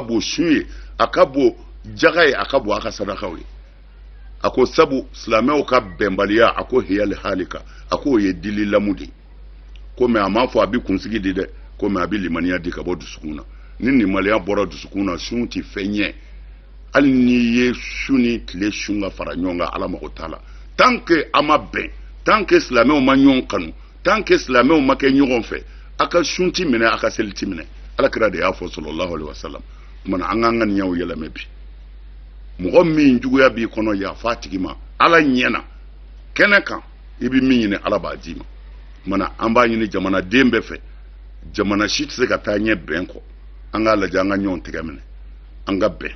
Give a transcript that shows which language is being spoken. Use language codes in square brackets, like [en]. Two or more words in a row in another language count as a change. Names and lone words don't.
[bm] bon sun ye a ka bon jaga ye a ka bon a ka sadakaw ye a ko sabu silamɛw ka bɛnbaliya a ko hiyali halika a ko o ye dili lamu de ko mɛ a m'a fɔ a bɛ kunsigi di dɛ ko mɛ a bɛ limaniya di ka bɔ dusukun na ni limaniya bɔra dusukun na sun tɛ fɛn ɲɛ hali n'i ye su ni tile sun ka fara ɲɔgɔn kan ala mago t'a la [fr] tant que [bm] a ma bɛn [fr] tant que [bm] silamɛw ma ɲɔgɔn kanu [fr] tant que [bm] silamɛw ma kɛ ɲɔgɔn fɛ a ka sun ti minɛ a ka seli ti minɛ ala kira de y'a fɔ [ar] sallallahu alaihi wasallam [bm] kumana an k'an ka nin y'aw yɛlɛmɛ bi mɔgɔ min juguya b'i kɔnɔ yafa tigi ma ala ɲɛna kɛnɛ kan i bɛ min ɲini ala b'a d'i ma kumana an b'a ɲini jamanaden bɛɛ fɛ jamana si tɛ se ka taa ɲɛ bɛn kɔ an k'a lajɛ an ka ɲɔgɔn tɛgɛ minɛ an ka bɛn